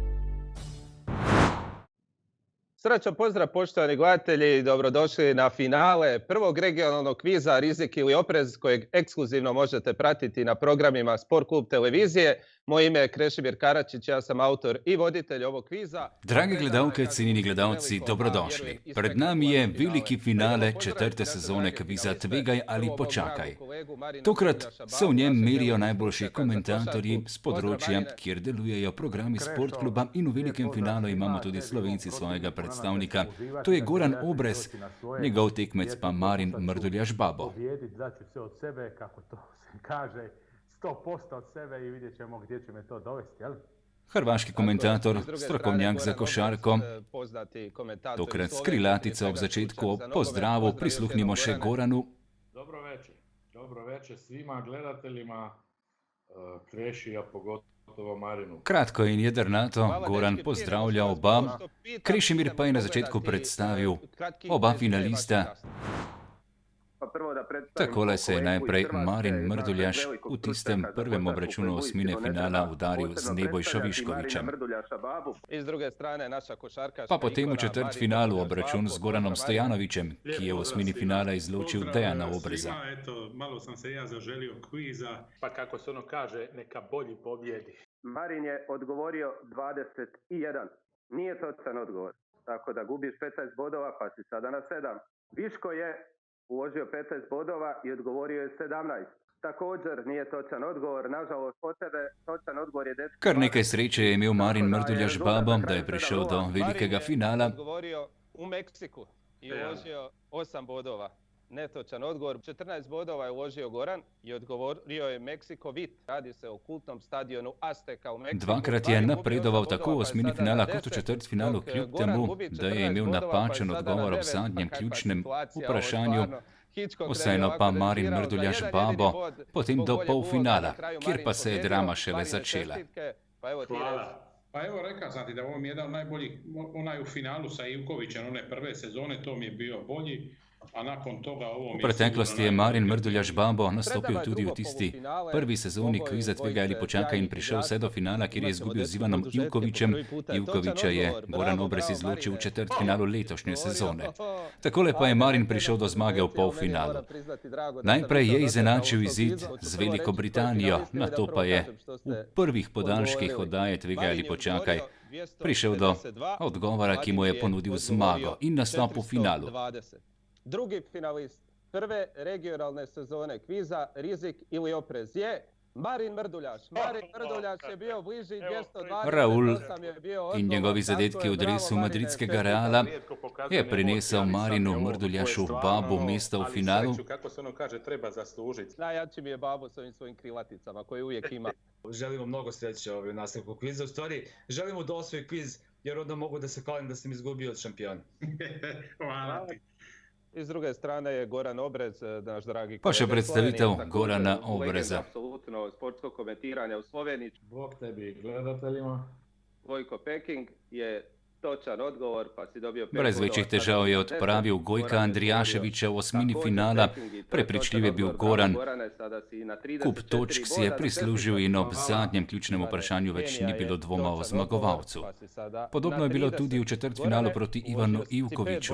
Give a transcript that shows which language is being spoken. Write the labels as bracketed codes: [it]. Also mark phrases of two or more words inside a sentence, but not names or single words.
[hr] Srećan pozdrav poštovani gledatelji i dobrodošli na finale prvog regionalnog kviza Rizik ili oprez kojeg ekskluzivno možete pratiti na programima Sport klub televizije. Moje ime je Krešimir Karačić, ja sam autor i voditelj ovog kviza. [sl] Drage gledalke, cenjeni gledalci, dobrodošli. Pred nami je veliki finale četrte sezone kviza Tvegaj ali počakaj. Tokrat se v njem merijo najboljši komentatorji s področja, kjer delujejo programi Sport kluba, in v velikem finalu imamo tudi Slovenci svojega predstavnika. To je Goran Obrez, njegov tekmec pa Marin Mrduljaš Babo. [hr] 100% od sebe i vidjet ćemo gdje će me to dovesti, jel? [sl] Hrvaški komentator, strokovnjak za košarko, tokrat s krilatice ob začetku ob pozdravu, prisluhnimo še Goranu. [hr] Dobro večer svima gledateljima, Krešija, pogotovo Marinu. [sl] Kratko in jedrnato, Goran pozdravlja oba, Krešimir pa je na začetku predstavil oba finalista. Takole se je najprej Marin Mrduljaš v tistem prvem obračunu osmine finala udaril z Nebojšo Viškovićem. Pa potem v četrtfinalu obračun z Goranom Stojanovićem, ki je v osmini finala izločil Dejana Obreza. [hr] Malo sam se ja zaželio kviza. Pa kako se ono kaže, neka bolji pobjedi. Marin je odgovorio 21. Nije točan odgovor. Tako da gubiš 15 bodova pa si sada na 7. Viško je uložio 15 bodova i odgovorio je 17. Također nije točan odgovor, nažalost od tebe točan odgovor je 10. [sl] Kar nekaj sreče je imel Marin Mrduljaš Babo, da je prišel do velikega finala. [hr] Marin je odgovorio u Meksiku i uložio 8 bodova. Netočan odgovor. 14 bodova je uložio Goran i odgovorio je Meksiko Vit. Radi se o kultnom stadionu Azteka u Meksiku. [sl] Dvakrat je napredoval tako v osmini finala kot v četrtfinalu, kljub temu, da je imel napačen odgovor ob zadnjem ključnem vprašanju. Vseeno pa Marin Mrduljaš Babo potem do polfinala, kjer pa se je drama šele začela. Hvala. [hr] Pa evo rekao sam ti da ovo mi je jedan od najboljih, onaj u finalu sa Ivkovićem, one prve sezone, to mi je bio bolji. [sl] V preteklosti je Marin Mrduljaš Babo nastopil tudi v tisti prvi sezoni kviza Tvegaj ali počakaj in prišel vse do finala, kjer je izgubil z Ivanom Ivkovićem. Ivkovića je Goran Obrez izločil v četrtfinalu letošnje sezone. Takole pa je Marin prišel do zmage v polfinalu. Najprej je izenačil izid z Veliko Britanijo, nato pa je v prvih podaljških oddaje Tvegaj ali počakaj prišel do odgovora, ki mu je ponudil zmago in nastop v finalu. [hr] Drugi finalist prve regionalne sezone kviza Rizik ili oprez je Marin Mrduljaš. Marin Mrduljaš je bio bliži 228. [sl] Raul in njegovi zadetki v dresu madridskega Reala je prinesel Marinu Mrduljašu Babu mesto v finalu. [hr] Kako se ono kaže, treba zaslužiti. Najjači mi je Babo s ovim svojim krilaticama koje uvijek ima. [sr] Želimo mnogo sreće u nastavku kviza. U stvari, želimo da osvoji kviz jer onda mogu da se hvalim da sam izgubio od šampiona. Hvala ti. [hr] I s druge strane je Goran Obrez, naš dragi kolega. [sl] Pa še predstavitev Gorana Obreza. [hr] Apsolutno sportsko komentiranje u Sloveniji. Bog tebi gledateljima. Vojko Peking je točan odgovor pa si dobio 5 bodova. [sl] Brez večjih težav je odpravil Gojka Andrijaševića v osmini finala. Prepričljiv je bil Goran. Kup točk si je prislužil in ob zadnjem ključnem vprašanju več ni bilo dvoma o zmagovalcu. Podobno je bilo tudi v četrtfinalu proti Ivanu Ivkoviću.